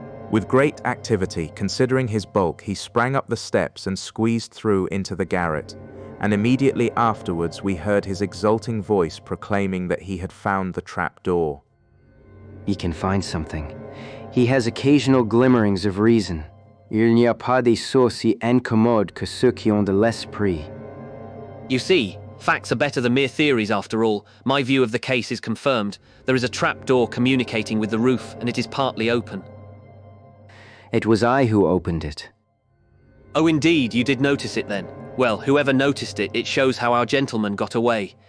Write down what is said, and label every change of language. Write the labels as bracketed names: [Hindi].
[English] With great activity, considering his bulk, he sprang up the steps and squeezed through into the garret, and immediately afterwards we heard his exulting voice proclaiming that he had found the trap door. He can find something. He has occasional glimmerings of reason. [French] Il n'y a pas de sourds si incommodes que ceux qui ont de l'esprit. [English] You see, facts are better than mere theories after all. My view of the case is confirmed. There is a trap door communicating with the roof, and it is partly open. It was I who opened it. Oh, indeed, you did notice it then. Well, whoever noticed it, it shows how our gentleman got away.